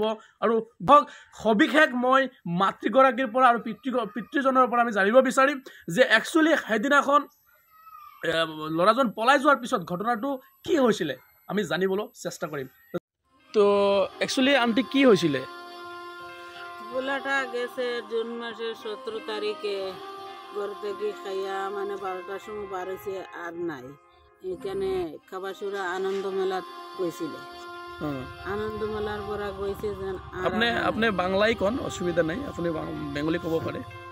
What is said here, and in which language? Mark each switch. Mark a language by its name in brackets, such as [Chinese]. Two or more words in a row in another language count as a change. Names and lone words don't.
[Assamese] আৰু সবিশেষ মই মাতৃগৰাকীৰ পৰা আৰু পিতৃজনৰ পৰা আমি জানিব বিচাৰিম যে একচুৱেলি সেইদিনাখন ল'ৰাজন পলাই যোৱাৰ পিছত ঘটনাটো কি হৈছিলে আমি জানিবলৈ চেষ্টা কৰিম। তো একচুৱেলি আণ্টি কি হৈছিলে? [Bangla] পোলাটা গেছে জুন মাসের 17 তারিখে ঘর থেকে খাইয়া মানে 12টার সময় বার হয়েছে আর নাই। এখানে খাবাসুরা আনন্দ মেলা কইছিল, আনন্দ মেলার পরা কইছে যে আপনি বাংলাই কোন অসুবিধা নাই, আপনি বেঙ্গলি কব পারে।